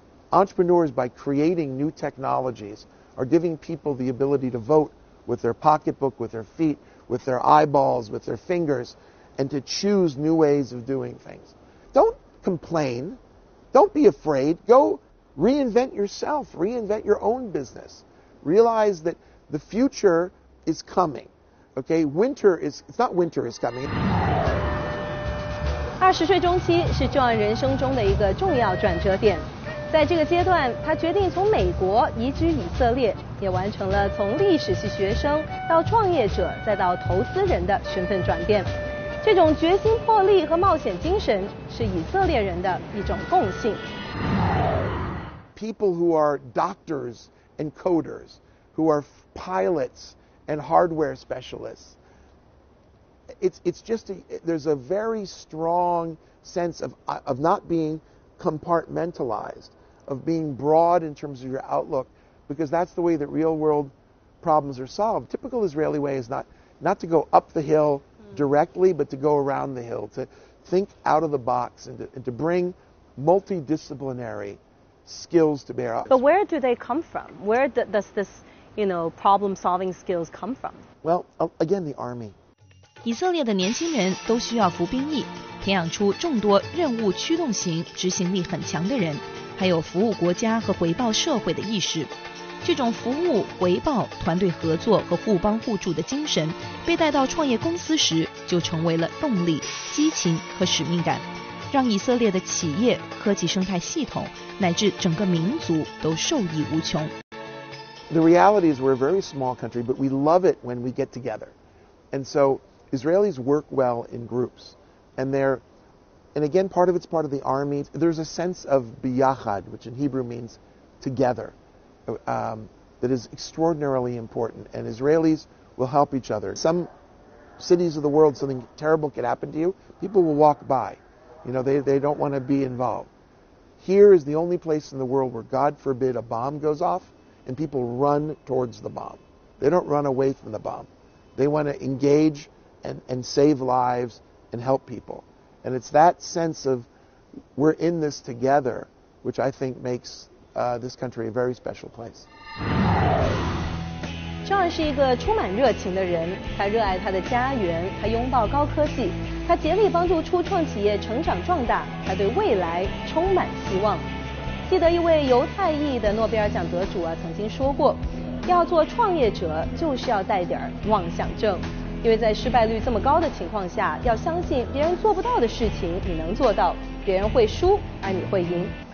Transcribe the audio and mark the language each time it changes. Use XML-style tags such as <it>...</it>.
<en>Entrepreneurs, by creating new technologies, are giving people the ability to vote with their pocketbook, with their feet, with their eyeballs, with their fingers, and to choose new ways of doing things. Don't complain. Don't be afraid. Go reinvent yourself. Reinvent your own business. Realize that the future is coming. Okay, it's not winter is coming.</en> <zh>20岁中期是John人生中的一个重要转折点。在这个阶段，他决定从美国移居以色列，也完成了从历史系学生到创业者再到投资人的身份转变。这种决心魄力和冒险精神是以色列人的一种共性。</zh> <en>People who are doctors and coders, who are pilots and hardware specialists, it's just there's a very strong sense of not being compartmentalized, of being broad in terms of your outlook, because that's the way that real world problems are solved. Typical Israeli way is not to go up the hill directly, but to go around the hill, to think out of the box and to bring multidisciplinary skills to bear. But where do they come from? Where does this, problem-solving skills come from? Well, again, the army.</en> <zh>以色列的年轻人都需要服兵役，培养出众多任务驱动型、执行力很强的人，还有服务国家和回报社会的意识。这种服务、回报、团队合作和互帮互助的精神，被带到创业公司时，就成为了动力、激情和使命感，让以色列的企业、科技生态系统乃至整个民族都受益无穷。</zh> <en>The reality is we're a very small country, but we love it when we get together. And so Israelis work well in groups. And again, part of it's part of the army. There's a sense of biyachad, which in Hebrew means together, that is extraordinarily important. And Israelis will help each other. Some cities of the world, something terrible could happen to you, people will walk by. They don't want to be involved. Here is the only place in the world where, God forbid, a bomb goes off and people run towards the bomb. They don't run away from the bomb. They want to engage and save lives and help people. And it's that sense of we're in this together, which I think makes this country a very special place.</en> <zh>John 是一个充满热情的人，他热爱他的家园，他拥抱高科技，他竭力帮助初创企业成长壮大，他对未来充满希望。记得一位犹太裔的诺贝尔奖得主曾经说过，要做创业者就是要带点妄想症，因为在失败率这么高的情况下，要相信别人做不到的事情你能做到，别人会输而你会赢。</zh>